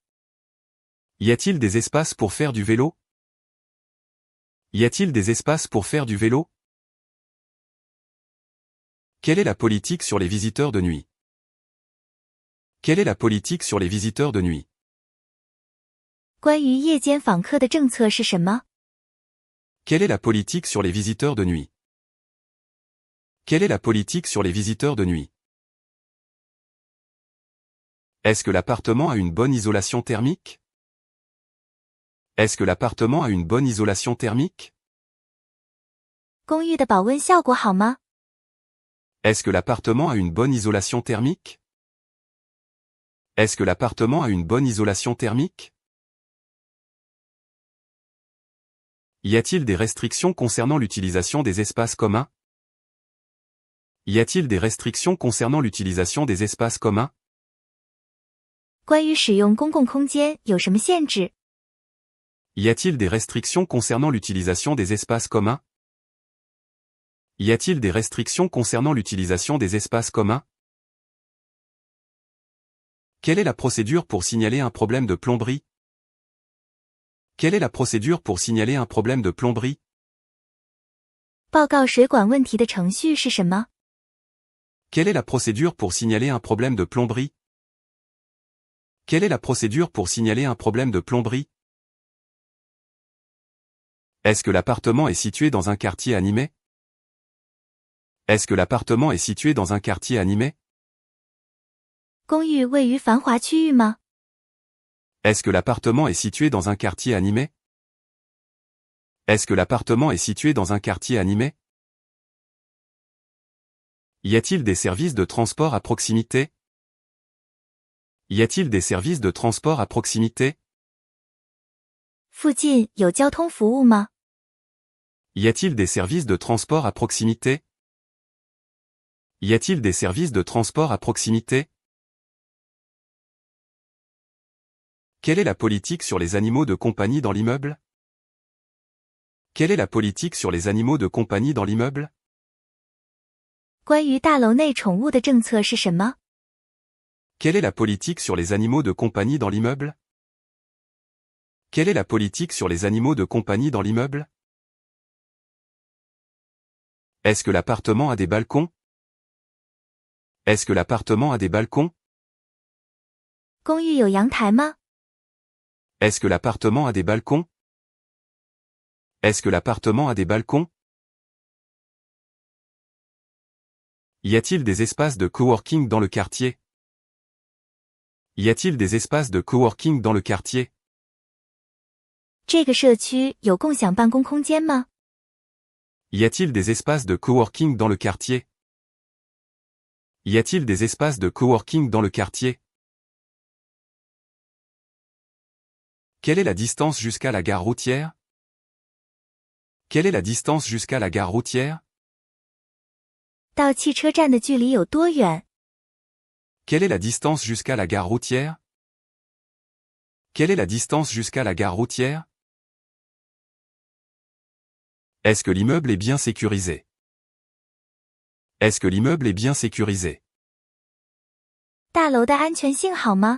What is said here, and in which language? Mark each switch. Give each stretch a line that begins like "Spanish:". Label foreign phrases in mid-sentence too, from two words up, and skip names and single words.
French: Y a-t-il des espaces pour faire du vélo? Y a-t-il des espaces pour faire du vélo? Quelle est la politique sur les visiteurs de nuit? Quelle est la politique sur les visiteurs de nuit?
Chinese: 关于夜间访客的政策是什么？
French: Quelle est la politique sur les visiteurs de nuit? Quelle est la politique sur les visiteurs de nuit? Est-ce que l'appartement a une bonne isolation thermique? Est-ce que l'appartement a une bonne isolation thermique?
Chinese: 公寓的保温效果好吗？
French: Est-ce que l'appartement a une bonne isolation thermique? Est-ce que l'appartement a une bonne isolation thermique? Y a-t-il des restrictions concernant l'utilisation des espaces communs? Y a-t-il des restrictions concernant l'utilisation des espaces communs?
Chinese: 关于使用公共空间有什么限制？
French: Y a-t-il des restrictions concernant l'utilisation des espaces communs? Y a-t-il des restrictions concernant l'utilisation des espaces communs? Quelle est la procédure pour signaler un problème de plomberie? Quelle est la procédure pour signaler un problème de plomberie?
Chinese: 报告水管问题的程序是什么？
French: Quelle est la procédure pour signaler un problème de plomberie? Quelle est la procédure pour signaler un problème de plomberie? Est-ce que l'appartement est situé dans un quartier animé? Est-ce que l'appartement est situé dans un quartier animé?
Chinese: 公寓位于繁华区域吗？
French: Est-ce que l'appartement est situé dans un quartier animé? Est-ce que l'appartement est situé dans un quartier animé? Y a-t-il des services de transport à proximité? Y a-t-il des services de transport à proximité?
Chinese: 附近有交通服务吗？
French: Y a-t-il des services de transport à proximité? Y a-t-il des services de transport à proximité? Quelle est la politique sur les animaux de compagnie dans l'immeuble? Quelle est la politique sur les animaux de compagnie dans l'immeuble?
Chinese: 关于大楼内宠物的政策是什么？
French: Quelle est la politique sur les animaux de compagnie dans l'immeuble? Quelle est la politique sur les animaux de compagnie dans l'immeuble? Est-ce que l'appartement a des balcons? Est-ce que l'appartement a des balcons?
Chinese: 公寓有阳台吗？
French: Est-ce que l'appartement a des balcons? Est-ce que l'appartement a des balcons? Y a-t-il des espaces de coworking dans le quartier? Y a-t-il des espaces de coworking dans le quartier?
Chinese: 这个社区有共享办公空间吗？
French: Y a-t-il des espaces de coworking dans le quartier? Y a-t-il des espaces de coworking dans le quartier? Quelle est la distance jusqu'à la gare routière? Quelle est la distance jusqu'à la gare routière?
Chinese: 到汽车站的距离有多远？
French: Quelle est la distance jusqu'à la gare routière? Quelle est la distance jusqu'à la gare routière? Est-ce que l'immeuble est bien sécurisé? Est-ce que l'immeuble est bien sécurisé?
Chinese: 大楼的安全性好吗？